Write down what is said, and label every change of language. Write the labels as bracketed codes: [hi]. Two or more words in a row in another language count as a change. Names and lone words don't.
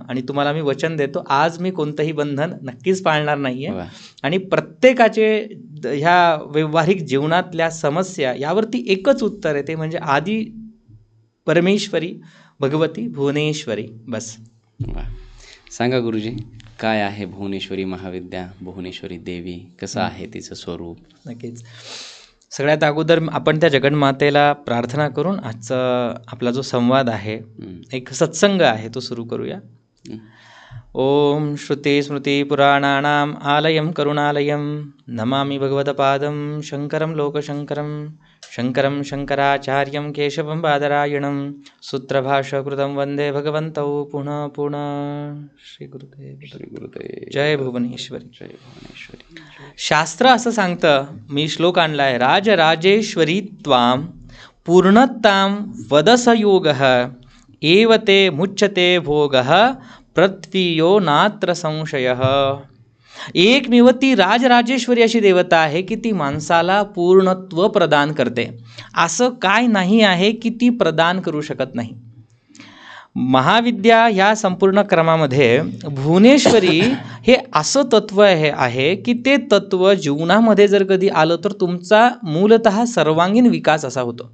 [mr] आणि तुम्हाला मी वचन देतो, आज मी कोणतंही बंधन नक्कीच पाळणार नाही आहे. आणि प्रत्येकाचे ह्या व्यावहारिक जीवनातल्या समस्या यावरती एकच उत्तर आहे, ते म्हणजे आदी परमेश्वरी भगवती भुवनेश्वरी. बस. सांगा गुरुजी, काय आहे भुवनेश्वरी महाविद्या, भुवनेश्वरी देवी, कसं आहे तिचं स्वरूप? नक्कीच. सगळ्यात अगोदर आपण त्या जगन्मातेला प्रार्थना करून आजचा आपला जो संवाद आहे, एक सत्संग आहे, तो सुरू करूया. [sa] ओम श्रुती स्मृती पुराणानाम आलयम करुणालयम नमामि भगवतपादं शंकरं लोकशंकरं शंकरं शंकराचार्यं केशवं बादरायणं सूत्रभाष्यकृतं वंदे भगवन्तौ पुनः पुनः. [mr] श्री गुरुदेव. जय भुवनेश्वरी. जय भुवनेश्वरी. शास्त्र असं सांगतं, मी श्लोक आणलाय, [sa] राजराजेश्वरी त्वां पूर्णतां वदस योगः एवते मुच्यते भोगः पृथ्वीयो नात्र संशयः. [mr] एकमेव ती राजराजेश्वरी अशी देवता आहे की ती माणसाला पूर्णत्व प्रदान करते. असं काय नाही आहे की ती प्रदान करू शकत नाही. महाविद्या ह्या संपूर्ण क्रमामध्ये भुवनेश्वरी हे असं तत्व आहे की ते तत्व जीवनामध्ये जर कधी आलं तर तुमचा मूलतः सर्वांगीण विकास असा होतो.